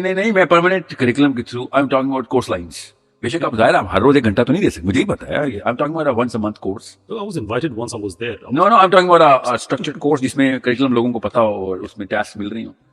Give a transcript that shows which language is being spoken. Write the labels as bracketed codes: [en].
[en] نہیں, میں permanent curriculum کے through, I'm talking about course lines. [ur] بے شک آپ ظاہر آپ ہر روز 1 گھنٹہ تو نہیں دے سکتے, مجھے ہی پتا ہے. [en] I'm talking about a once a month course. I was invited once, I was there. No, I'm talking about a structured course [ur] جس میں curriculum لوگوں کو پتا ہو اور اس میں ٹاسک مل رہی ہوں.